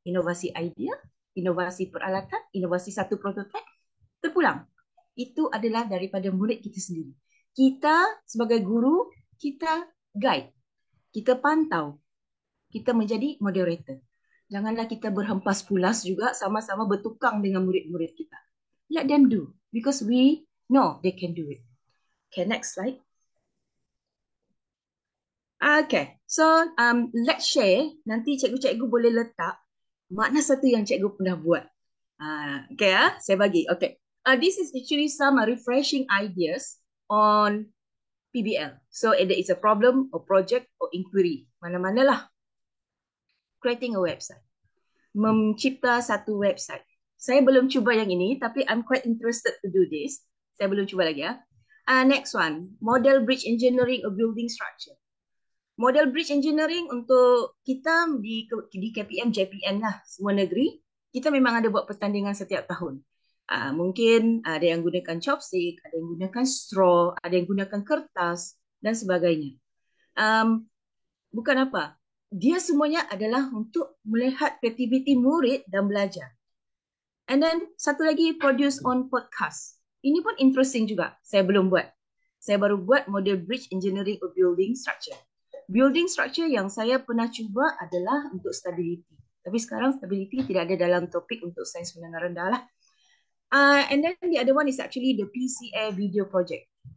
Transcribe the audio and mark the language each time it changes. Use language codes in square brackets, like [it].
[ms] Inovasi idea, inovasi peralatan, inovasi satu prototype, terpulang. Itu adalah daripada murid kita sendiri. Kita sebagai guru, kita guide, kita pantau, kita menjadi moderator. Janganlah kita berhempas pulas juga sama-sama bertukang dengan murid-murid kita. [en] Let them do, because we know they can do it. Okay, next slide. Okay, so let's share. [ms] Nanti cikgu-cikgu boleh letak makna satu yang cikgu pernah buat. Okay, saya bagi. [en] Okay, this is actually some refreshing ideas on PBL. So either it's a problem or project or inquiry. [ms] Mana-manalah. [en] Creating a website. [ms] Mencipta satu website. Saya belum cuba yang ini, tapi [en] I'm quite interested to do this. [ms] Saya belum cuba lagi ya. [en] Next one, model bridge engineering or building structure. [ms] Model bridge engineering untuk kita di KPM, JPN lah, semua negeri, kita memang ada buat pertandingan setiap tahun. Mungkin ada yang gunakan chopstick, ada yang gunakan straw, ada yang gunakan kertas dan sebagainya. Bukan apa, dia semuanya adalah untuk melihat kreativiti murid dan belajar. And then satu lagi, [en] produce on podcast. [ms] Ini pun interesting juga. Saya belum buat. Saya baru buat model bridge engineering or building structure. Building structure yang saya pernah cuba adalah untuk stability. Tapi sekarang stability tidak ada dalam topik untuk sains menengah rendah lah. [en] And then the other one is actually the PCA video project.